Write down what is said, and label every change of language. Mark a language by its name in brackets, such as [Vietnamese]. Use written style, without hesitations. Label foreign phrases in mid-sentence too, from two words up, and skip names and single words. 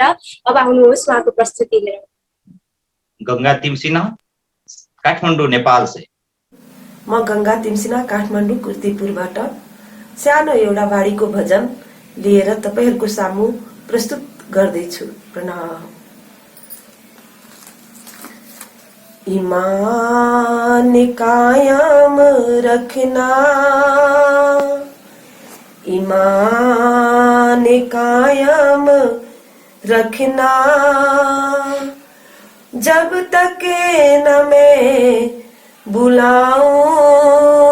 [Nepali] अब आउनुहोस् उहाँको प्रस्तुति लिएर। [Hindi] गंगा तिमसिना काठमाडौँ नेपाल से। [Nepali] म गंगा तिमसिना काठमाडौँ कृतिपुरबाट सानो एउटा वाणीको भजन लिएर तपाईहरुको सामु प्रस्तुत गर्दैछु। प्रणाम। [Hindi] ईमान कायम रखना, ईमान कायम रखना, जब तक न मैं बुलाऊं,